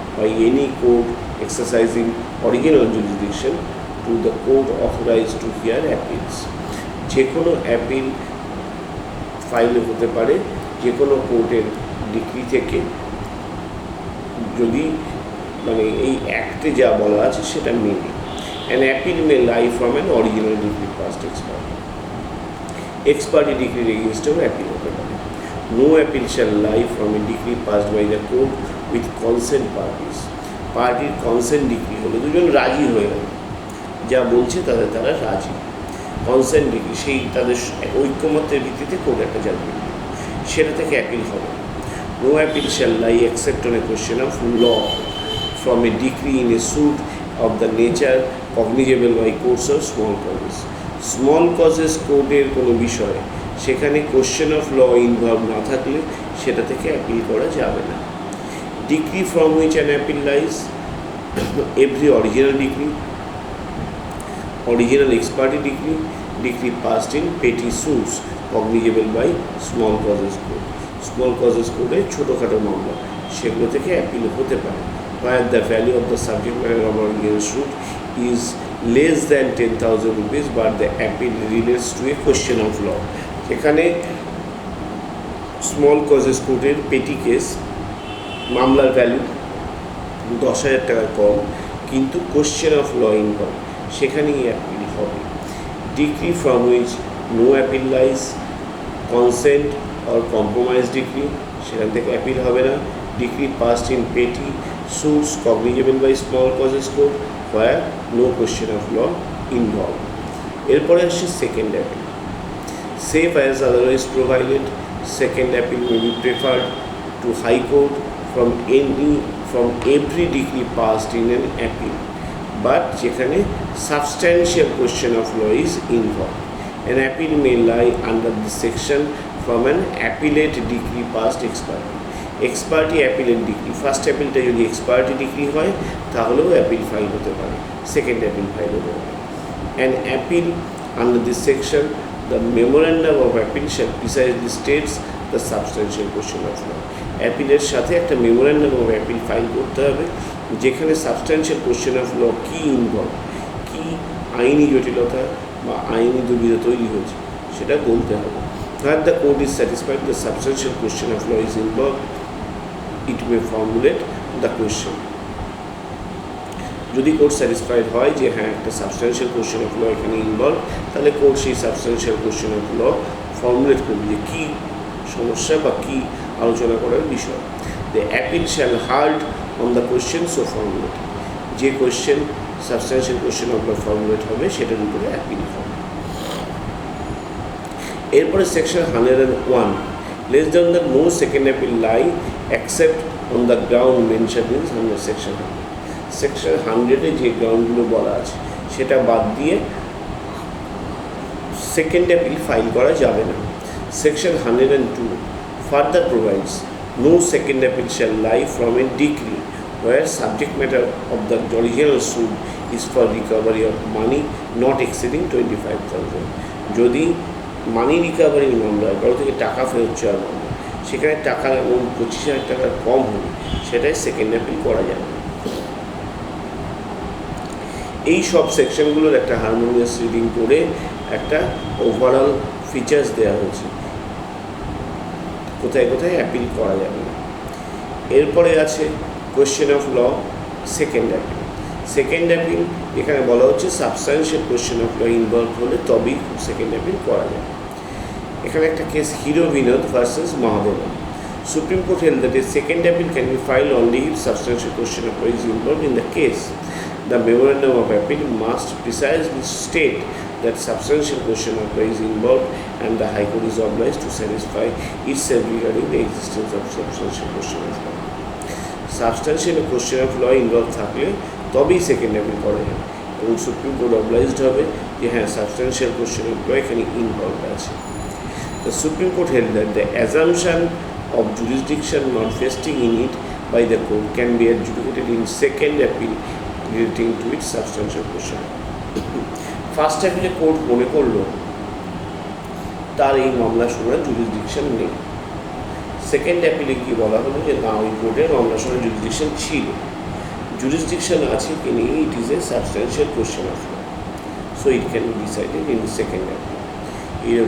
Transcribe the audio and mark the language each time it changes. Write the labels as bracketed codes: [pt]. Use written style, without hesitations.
[en] by any court exercising original jurisdiction to the court authorized to hear appeals. [bn] যে কোনো appeal file হতে পারে যে কোনো কোর্টের ডিক্রি থেকে, যদি মানে এই অ্যাক্টে যা বলা আছে সেটা মেনে। [en] An appeal may lie from an original decree passed ex parte. Ex parte decree against a appeal [bn] হতে পারে। [en] No appeal shall lie from a decree passed by the court with consent parties. [bn] পার্টির consent degree হলো দুজন রাজি হয়ে গেল, যা বলছে তারা রাজি। কনসেন্ট ডিগ্রি সেই তাদের ঐক্যমত্যের ভিত্তিতে কোর্ট একটা জাজমেন্ট দিল, সেটা থেকে অ্যাপিল হবে। [en] No appeal shall lie except on a question of law from a decree in a suit of the nature cognizable by courts of small causes. [bn] Small causes কোর্টের কোনো বিষয় সেখানে কোয়েশ্চেন অফ ল ইনভলভ না থাকলে সেটা থেকে appeal করা যাবে না। [en] Decree from which an appeal lies, every original decree, original ex parte decree, decree passed in petty suits cognizable by small causes court. Small causes court [bn] এর ছোটোখাটো মামলা সেগুলো থেকে অ্যাপিল হতে পারে, [en] where the value of the subject matter of original suit is less than 10,000 rupees but the appeal relates to a question of law. [bn] এখানে small causes কোর্টের পেটি কেস মামলার ভ্যালু 10,000 টাকার কম, কিন্তু কোশ্চেন অফ ল ইনভলভ, সেখানেই appeal হবে। [en] decree from which no appeal lies, consent or compromise decree, [bn] সেখান থেকে অ্যাপিল হবে না। [en] Decree passed in petty suits cognizable by small causes court where no question of law involve. [bn] এরপরে আসছে second appeal. [en] save as otherwise provided, second appeal may be preferred to High Court from every decree passed in an appeal, but [bn] যেখানে [en] substantial question of law is involved. An appeal may lie under this section from an appellate decree passed ex parte. Ex parte appellate decree, [bn] first অ্যাপিলটা যদি ex parte decree হয় তাহলেও appeal file হতে পারে, second appeal file হতে পারে। [en] An appeal under this section, the memorandum of appeal shall precisely states the substantial question of law. [bn] অ্যাপিলের সাথে একটা memorandum of appeal file করতে হবে, যেখানে substantial question of law key involve, কী আইনি জটিলতা বা আইনি দুবিধা তৈরি হয়েছে সেটা বলতে হবে। [en] Where the court is satisfied the substantial question of law is involved, it may formulate the question. [bn] যদি কোর্ট স্যাটিসফাইড হয় যে হ্যাঁ একটা সাবস্ট্যান্সিয়াল কোশ্চেন অফ ল এখানে ইনভলভ, তাহলে কোর্ট সেই substantial question of law formulate করবে যে কী সমস্যা বা কী আলোচনা করার বিষয়। [en] the appeal shall heard on the question so formulate, [bn] যে question substantial question of law formulate হবে সেটার উপরে অ্যাপিল হবে। এরপরে [en] Section 101, less then the no second appeal lie except on the ground mention in section 100। [bn] Section 100-এ যে গ্রাউন্ডগুলো বলা আছে সেটা বাদ দিয়ে সেকেন্ড অ্যাপিল ফাইল করা যাবে না। [en] Section 102 further provides no second appeal shall lie from a decree where subject matter of the original suit is for recovery of money not exceeding 25,000. [bn] যদি মানি রিকভারির মামলা, কারো থেকে টাকা ফেরত চাওয়ার মামলা, সেখানে টাকা এবং 25,000 টাকার কম হলে সেটাই সেকেন্ড অ্যাপিল করা যাবে। এই সব সেকশনগুলোর একটা হারমোনিয়াস রিডিং করে একটা ওভারঅল ফিচার্স দেওয়া হয়েছে, কোথায় কোথায় অ্যাপিল করা যাবে না। এরপরে আছে question of law, second appeal. Second appeal এখানে বলা হচ্ছে substantial question of law involve হলে তবেই সেকেন্ড অ্যাপিল করা যাবে। এখানে একটা case [en] Hero Vinod versus Mahadeva. Supreme court held that a second appeal can be file only if substantial question of law is involve in the case. The memorandum of appeal must precisely state that substantial question of law is involved and the High Court is obliged to satisfy itself regarding the existence of substantial question of law. Substantial question of law involved [bn] থাকলে তবেই second appeal করা যাবে এবং supreme court obliged হবে যে হ্যাঁ substantial question of law এখানে involve আছে। [en] The Supreme Court held that the assumption of jurisdiction manifesting in it by the court can be adjudicated in second appeal relating to its substantial question. [bn] First অ্যাপিলে court মনে করলো তার এই মামলা শোনার jurisdiction নেই, second অ্যাপিলে কি বলা হলো যে না ওই কোর্টের মামলা শোনার জুরিসডিকশন ছিল, [en] jurisdiction [bn] আছে কি নেই, [en] it is a substantial question of law, so it can be decided in the second appeal.